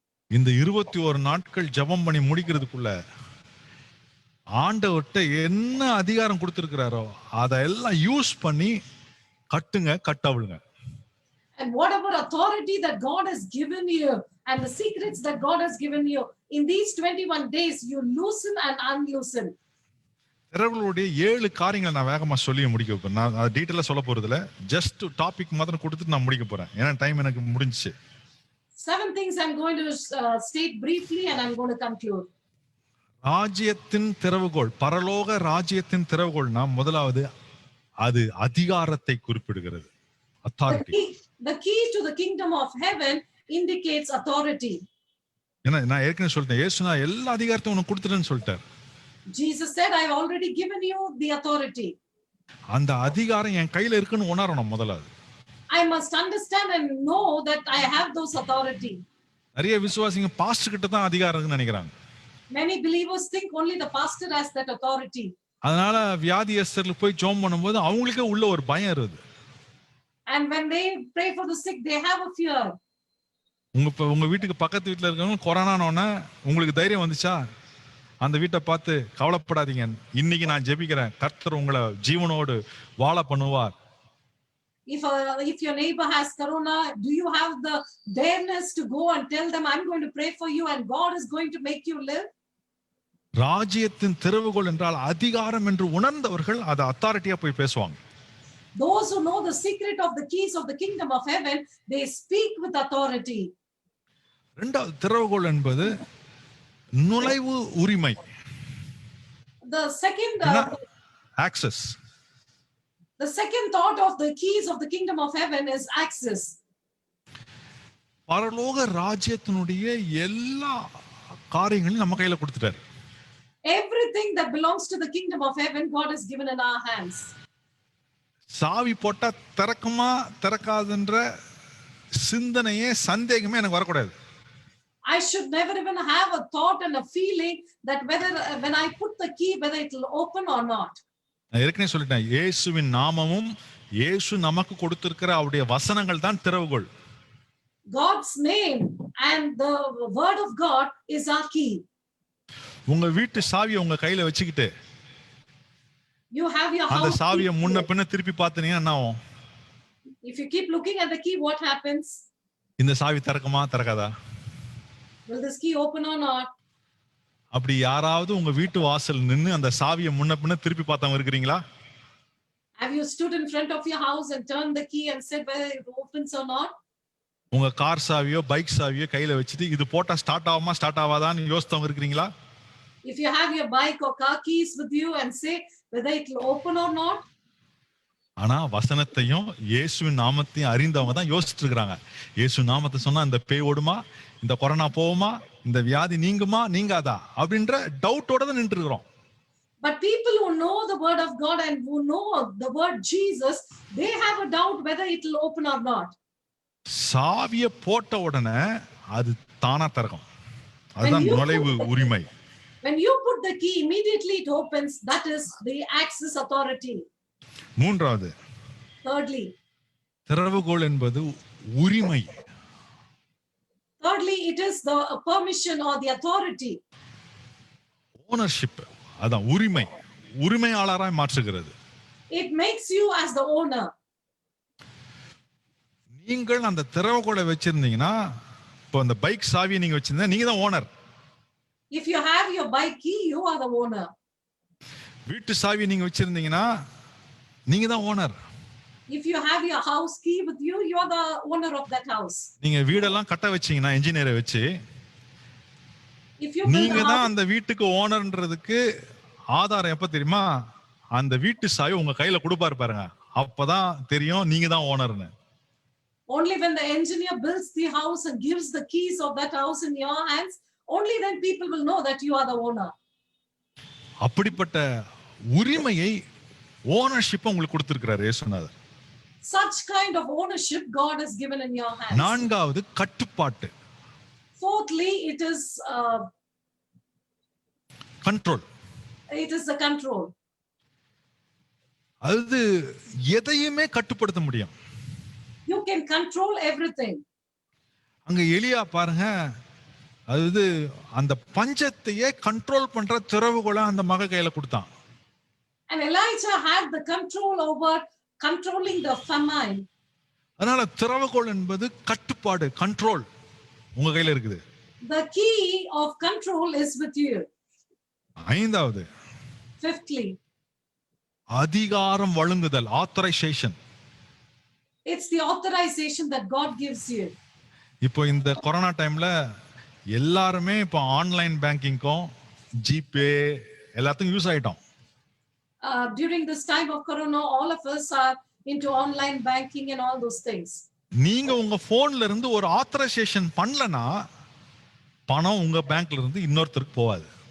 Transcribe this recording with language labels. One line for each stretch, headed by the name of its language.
Tamil: இந்த 21 நாட்கள் ஜெபம் பண்ணி முடிக்கிறதுக்குள்ள ஆண்டவர்ட்ட என்ன அதிகாரம் கொடுத்திருக்கிறாரோ அதெல்லாம் யூஸ் பண்ணி கட்டுங்க, கட்டவிழுங்க.
English: And whatever authority that God has given you and the secrets that God has given you, in these 21 days, you loosen and unloosen.
Tamil: திறவுகளுடைய 7 காரியங்களை நான் வேகமா சொல்லி முடிக்க போறேன். நான் டீடைலா சொல்ல போறது இல்ல,
English: just topic
Tamil: மாத்திரம் கொடுத்துட்டு நான் முடிக்க போறேன். ஏன்னா டைம் எனக்கு முடிஞ்சிச்சு.
English: 7 things I'm going to state briefly and I'm going to conclude.
Tamil: ராஜ்யத்தின் திறவுகோல், பரலோக ராஜ்யத்தின் திறவுகோல்னா முதலாவது அது அதிகாரத்தை குறிப்பிடுகிறது.
English: Authority. The key to the kingdom of heaven indicates authority.
Tamil: ஏன்னா நான் ஏற்கனவே சொல்லிட்டேன், இயேசு நான் எல்லா அதிகாரத்தையும் உனக்கு கொடுத்துட்டேன்னு சொல்லிட்டார்.
English: Jesus said, I've already given you the authority.
Tamil: அந்த அதிகாரம் என் கையில இருக்குன்னு உணரணும் முதலாவது.
English: I must understand and know that I have those authority.
Tamil: நிறைய விசுவாசிங்க பாஸ்டர் கிட்ட தான் அதிகாரம் இருக்குன்னு நினைக்கிறாங்க.
English: Many believers think only the pastor has that authority.
Tamil: அதனால வியாதியஸ்தர்களுக்கு போய் ஜெபம் பண்ணும்போது அவங்களுக்கே உள்ள ஒரு பயம் இருக்குது.
English: And when they pray for the sick, they have a fear.
Tamil: உங்க வீட்டுக்கு பக்கத்து வீட்டுல இருக்கவங்க கொரோனானோன்னா உங்களுக்கு தைரியம் வந்துச்சா? அந்த வீட்டை பார்த்து கவலைப்படாதீங்க, இன்னைக்கு நான் ஜெபிக்கிறேன், கர்த்தர் உங்களை ஜீவனோடு வாழ பண்ணுவார்.
English: If your neighbor has corona, do you have the dareness to go and tell them, I'm going to pray for you and God is going to make you live?
Tamil: ராஜ்யத்தின் திறவுகோல் என்றால் அதிகாரம் என்று உணர்ந்தவர்கள் அதை அத்தாரிட்டியா போய் பேசுவாங்க.
English: Those who know the secret of the keys of the kingdom of heaven, they speak with authority.
Tamil: இரண்டாவது திறவுகோல் என்பது நுழைவு உரிமை.
English: The second access. The second thought of the keys of the kingdom of heaven is access.
Tamil: பரலோக ராஜ்யத்தினுடைய எல்லா காரியங்களையும் நம்ம கையில கொடுத்துட்டாரு.
English: Everything that belongs to the kingdom of heaven, God has given in our hands.
Tamil: சாவி போட்டா திறக்குமா திறக்காதுன்ற சிந்தனையே சந்தேகமே எனக்கு வரக்கூடாது.
English: I should never even have a thought and a feeling that whether when I put the key, whether it will open or not.
Tamil: நான் ஏற்கனவே சொல்லிட்டேன், இயேசுவின் நாமமும் இயேசு நமக்கு கொடுத்திருக்கிற அவருடைய வசனங்கள் தான் திறவுகோல்.
English: God's name and the word of God is our key.
Tamil: உங்க வீட்டு சாவியை உங்க கையில வச்சுக்கிட்டு
English: You have your
Tamil: அந்த
English: house
Tamil: சாவியை
English: key.
Tamil: முன்ன பின்ன திருப்பி பார்த்தீங்கன்னா என்ன ஆகும்?
English: If you keep looking at the key, what happens?
Tamil: இந்த சாவி திறக்குமா திறக்காதா?
English: Will this key open or not?
Tamil: அப்படி யாராவது உங்க வீட்டு வாசல் நின்னு அந்த சாவியை முன்ன பின்ன திருப்பி பார்த்தவங்க இருக்கிறீங்களா?
English: Have you stood in front of your house and turned the key and said whether it opens or not?
Tamil: உங்க கார் சாவியோ பைக் சாவியோ கையில வச்சுட்டு இது போட்டா ஸ்டார்ட் ஆகுமா ஸ்டார்ட் ஆகாதான்னு யோசித்தவங்க இருக்கிறீங்களா?
English: If you have your bike or car keys with you and say whether it will open or not.
Tamil: ஆனா வசனத்தையும் இயேசுவின் நாமத்தையும் அறிந்தவங்க தான் யோசிச்சுட்டு இருக்காங்க. இயேசு நாமத்தை சொன்னா இந்த பேய் ஓடுமா, இந்த கொரோனா போகுமா, இந்த வியாதி நீங்குமா நீங்காதா அப்படின்ற டவுட்டோட தான் நின்று இருக்கிறோம்.
English: But people who know the word of God and who know the word Jesus, they have a doubt whether it will open or not.
Tamil: சாவியை போட்ட உடனே அது தானா திறக்கும். அதுதான் நுழைவு உரிமை.
English: When you put the key, immediately it opens. That is the access authority.
Tamil: மூன்றாவது,
English: Thirdly,
Tamil: திறவுகோல் என்பது உரிமை.
English: thirdly, it is the permission or the authority.
Tamil: Ownership, அதான் உரிமை, உரிமையாளராய் மாற்றுகிறது.
English: It makes you as the owner.
Tamil: நீங்கள் அந்த திறவுகோலை வச்சிருந்தீங்கன்னா, இப்போ அந்த பைக் சாவியை நீங்க வச்சிருந்தா நீங்க தான் owner.
English: If you have your bike key, you are the owner.
Tamil: வீட்டு சாவியை நீங்க வச்சிருந்தீங்கன்னா நீங்க தான் owner.
English: If you have your house key with you, you are the owner of that house.
Tamil: நீங்க வீடெல்லாம் கட்ட வச்சீங்கன்னா இன்ஜினியரை வச்சு,
English: If you build
Tamil: நீங்க
English: a
Tamil: தான்
English: house,
Tamil: அந்த வீட்டுக்கு ஓனர்ன்றதுக்கு ஆதாரம் எப்ப தெரியுமா? அந்த வீட்டு சாவி உங்க கையில கொடுப்பாரு பாருங்க, அப்பதான் தெரியும் நீங்க தான் ஓனர்னு.
English: only when the engineer builds the house and gives the keys of that house in your hands, only then people will know that you are the owner.
Tamil: அப்படிப்பட்ட உரிமையை, ஓனர்ஷிப் உங்களுக்கு கொடுத்திருக்கிறாரு இயேசுநாதர்.
English: Such kind of ownership God has given in your hands.
Tamil: நான்காவது, கட்டுப்பாட்டு,
English: Fourthly, it is control. the control.
Tamil: அது எதையுமே கட்டுப்படுத்த முடியும்.
English: You can control everything.
Tamil: அங்க எலியா பாருங்க, அது அந்த பஞ்சத்தையே கண்ட்ரோல் பண்ற திறவுகோலை அந்த மக கையில கொடுத்தான்.
English: And Elijah had the control over controlling the famine.
Tamil: அதனால திறவுகோல் என்பது கட்டுப்பாடு, கண்ட்ரோல் உங்க கையில இருக்குது.
English: The key of control is with you.
Tamil: ஐந்தாவது,
English: Fifthly,
Tamil: அதிகாரம் வழங்குதல், authorisation.
English: it's the authorization that God gives you.
Tamil: இப்போ இந்த கொரோனா டைம்ல எல்லாருமே இப்போ
English: online பேங்கிங்கும்
Tamil: ஜிபே எல்லாத்துக்கும் யூஸ் ஆயிட்டோம்.
English: During this time of corona, all of us are into online banking and all those things.
Tamil: நீங்க உங்க போன்ல இருந்து ஒரு ஆத்தரைசேஷன் பண்ணலனா பணம் உங்க பேங்க்ல இருந்து இன்னொருத்தருக்கு போகாது.